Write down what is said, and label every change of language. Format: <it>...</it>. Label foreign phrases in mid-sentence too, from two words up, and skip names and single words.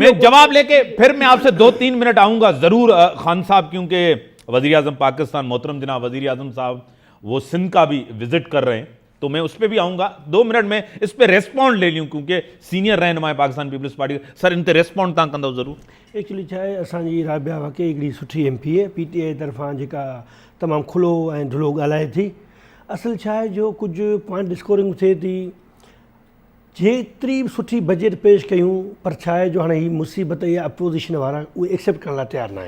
<ur>میں جواب لے کے پھر میں آپ سے 2-3 منٹ آؤں گا ضرور خان صاحب, کیونکہ وزیر اعظم پاکستان محترم جناب وزیر اعظم صاحب وہ سندھ کا بھی وزٹ کر رہے ہیں, تو میں اس پہ بھی آؤں گا. 2 منٹ میں اس پہ ریسپونڈ لے لوں کیونکہ سینئر رہنما پاکستان پیپلز پارٹی.</ur> <sd>سر ان تے ریسپونڈ تव्हां कंदव ज़रूर. एक्चुअली छा आहे, असांजी राबिया वाकई हिकिड़ी सुठी MP आहे PTI तरफ़ां जेका तमामु खुलो ऐं ढुलो ॻाल्हाए थी. असल छा आहे जो कुझु पॉइंट डिस्कोरिंग थिए थी, जेतिरी बि सुठी बजट पेश कयूं, पर छा आहे जो हाणे ही मुसीबत या अपोज़िशन वारा उहे एक्सेप्ट करण लाइ तयारु न आहिनि.</sd>